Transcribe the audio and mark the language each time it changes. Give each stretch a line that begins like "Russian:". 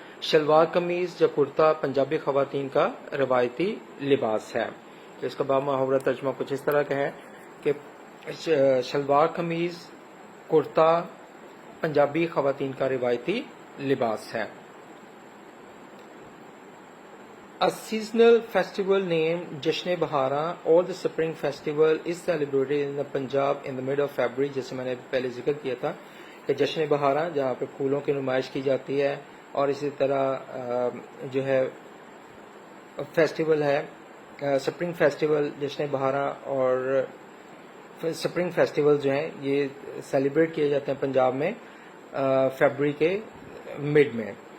Urdu: شلوار قمیض یا کرتا پنجابی خواتین کا روایتی لباس ہے. اس کا بامحاورہ ترجمہ کچھ اس طرح کا ہے کہ شلوار قمیض, کرتا پنجابی خواتین کا روایتی لباس ہے.
English: A seasonal festival named Jashn Bahara or the Spring Festival is celebrated in the Punjab in the mid of February.
Urdu: جیسے میں نے پہلے ذکر کیا تھا کہ جشن بہارا جہاں پہ پھولوں کی نمائش کی جاتی ہے اور اسی طرح جو ہے فیسٹیول ہے اسپرنگ فیسٹیول جشن بہارا، اور اسپرنگ فیسٹیول جو ہیں یہ سیلیبریٹ کیے جاتے ہیں پنجاب میں فیبرری کے مڈ میں.